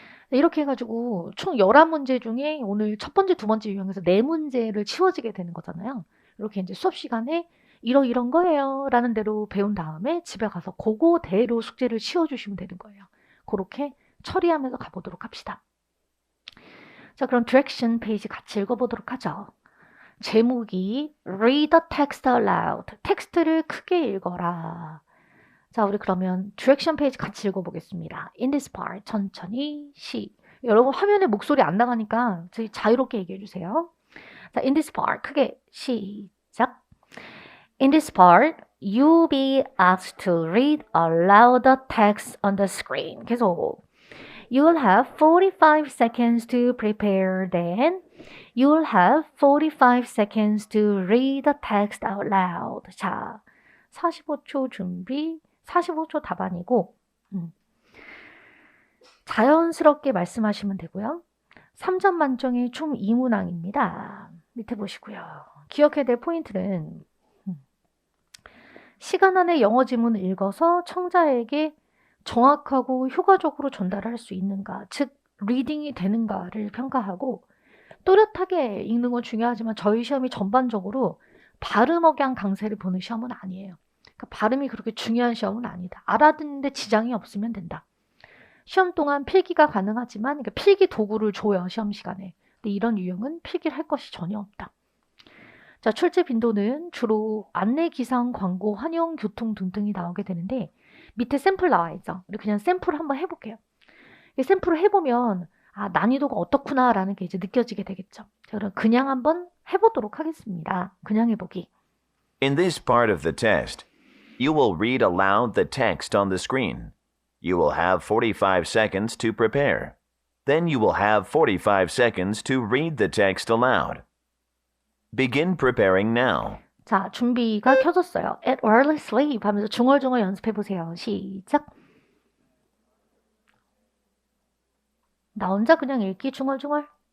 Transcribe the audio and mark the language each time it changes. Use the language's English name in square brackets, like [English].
[Korean] 이렇게 해가지고 총 11문제 중에 오늘 첫 번째, 두 번째 유형에서 4문제를 치워지게 되는 거잖아요. 이렇게 이제 수업 시간에 이런 거예요 라는 대로 배운 다음에 집에 가서 그거대로 숙제를 치워주시면 되는 거예요. 그렇게 처리하면서 가보도록 합시다. 자, 그럼 디렉션 페이지 같이 읽어보도록 하죠. 제목이 [English] Read the text aloud. [Korean] 텍스트를 크게 읽어라. 자, 우리 그러면 디렉션 페이지 같이 읽어보겠습니다. [English] In this part, [Korean] 천천히 여러분 화면에 목소리 안 나가니까 저희 자유롭게 얘기해주세요. 자, [English] in this part, [Korean] 크게 시작. [English] In this part, you'll be asked to read aloud the text on the screen. [Korean] 계속. [English] You'll have 45 seconds to prepare, then you'll have 45 seconds to read the text out loud. [Korean] 자, 45초 준비, 45초 답안이고 자연스럽게 말씀하시면 되고요. 3점 만점의 총 2문항입니다. 밑에 보시고요. 기억해야 될 포인트는 시간 안에 영어 지문을 읽어서 청자에게 정확하고 효과적으로 전달할 수 있는가, 즉 리딩이 되는가를 평가하고, 또렷하게 읽는 건 중요하지만 저희 시험이 전반적으로 발음 억양 강세를 보는 시험은 아니에요. 그러니까 발음이 그렇게 중요한 시험은 아니다. 알아듣는데 지장이 없으면 된다. 시험 동안 필기가 가능하지만, 그러니까 필기 도구를 줘요, 시험 시간에. 근데 이런 유형은 필기를 할 것이 전혀 없다. 자, 출제 빈도는 주로 안내, 기상, 광고, 환영, 교통 등등이 나오게 되는데 밑에 샘플 나와 있죠. 우리 그냥 샘플을 한번 해볼게요. 이 샘플을 해보면 아, 난이도가 어떻구나라는 게 이제 느껴지게 되겠죠. 자, 그럼 그냥 한번 해보도록 하겠습니다. 그냥 해보기. [English] In this part of the test, you will read aloud the text on the screen. You will have 45 seconds to prepare. Then you will have 45 seconds to read the text aloud. Begin preparing now. [Korean] 자, 준비가 켜졌어요. [English] At early sleep [Korean] 하면서 중얼중얼 연습해보세요. 시작. 나 혼자 그냥 읽기 중얼중얼.